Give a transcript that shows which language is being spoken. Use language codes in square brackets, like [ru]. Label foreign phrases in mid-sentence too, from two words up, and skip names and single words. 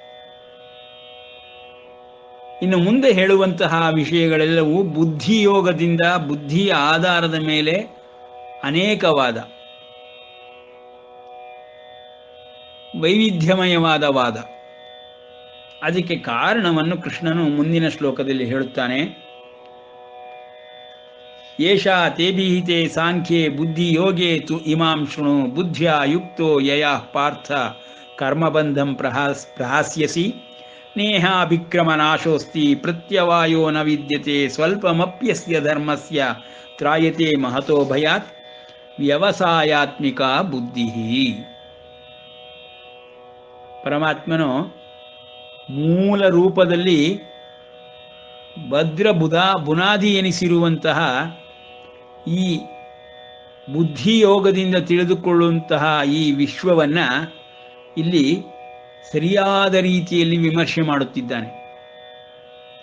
[kn] ಇನ್ನು ಮುಂದೆ ಹೇಳುವಂತಹ ವಿಷಯಗಳೆಲ್ಲವೂ ಬುದ್ಧಿಯೋಗದಿಂದ, ಬುದ್ಧಿಯ ಆಧಾರದ ಮೇಲೆ ಅನೇಕವಾದ, ವೈವಿಧ್ಯಮಯವಾದ ವಾದ. ಅದಕ್ಕೆ ಕಾರಣವನ್ನು ಕೃಷ್ಣನು ಮುಂದಿನ ಶ್ಲೋಕದಲ್ಲಿ ಹೇಳುತ್ತಾನೆ. [sa] ಏಷಾ ತೇಭಿಹಿತೆ ಸಾಂಖ್ಯೆ ಬುದ್ಧಿ ಯೋಗೇ ತು ಇಮಾಂ ಶೃಣು ಬುದ್ಧ್ಯಾ ಯುಕ್ತೋ ಯಯಾ ಪಾರ್ಥ ಕರ್ಮಬಂಧಂ ಪ್ರಹಾಸ್ಯಸಿ ನೇಹಾಭಿಕ್ರಮನಾಶೋಸ್ತಿ ಪ್ರತ್ಯವಾಯೋ ನ ವಿದ್ಯತೆ ಸ್ವಲ್ಪಮಪ್ಯಸ್ಯ ಧರ್ಮಸ್ಯ ತ್ರಾಯತೆ ಮಹತೋ ಭಯಾತ್ ವ್ಯವಸಾಯಾತ್ಮಿಕ ಬುದ್ಧಿ. [kn] ಪರಮಾತ್ಮನು ಮೂಲ ರೂಪದಲ್ಲಿ ಭದ್ರ ಬುನಾದಿ ಎನಿಸಿರುವಂತಹ ಈ ಬುದ್ಧಿಯೋಗದಿಂದ ತಿಳಿದುಕೊಳ್ಳುವಂತಹ ಈ ವಿಶ್ವವನ್ನು ಇಲ್ಲಿ ಸರಿಯಾದ ರೀತಿಯಲ್ಲಿ ವಿಮರ್ಶೆ ಮಾಡುತ್ತಿದ್ದಾನೆ.